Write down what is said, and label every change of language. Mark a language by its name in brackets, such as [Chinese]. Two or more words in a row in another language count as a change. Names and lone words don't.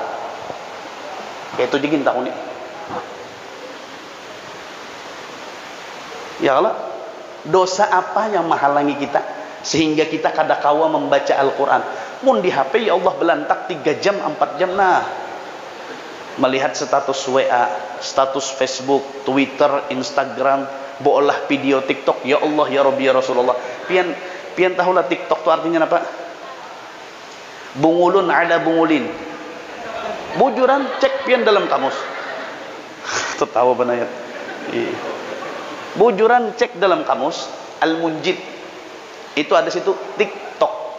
[Banjar] Itu jikin tahun ini. [Arabic] يا الله, [Banjar] dosa apa yang menghalangi kita sehingga kita kada kawa membaca Al-Quran? Mun di HP [Arabic] يا الله [Banjar] belantak 3 jam 4 jam nah. Melihat status WA, status Facebook, Twitter, Instagram, bolah video TikTok. [Arabic] يا الله، يا رب، يا رسول الله. [Banjar] Pian tahulah TikTok itu artinya apa? Bungulun ada bungulin. Bujuran, cek pian dalam kamus. Tertawa banayat. Bujuran, cek dalam kamus. Al-Munjid itu ada situ TikTok.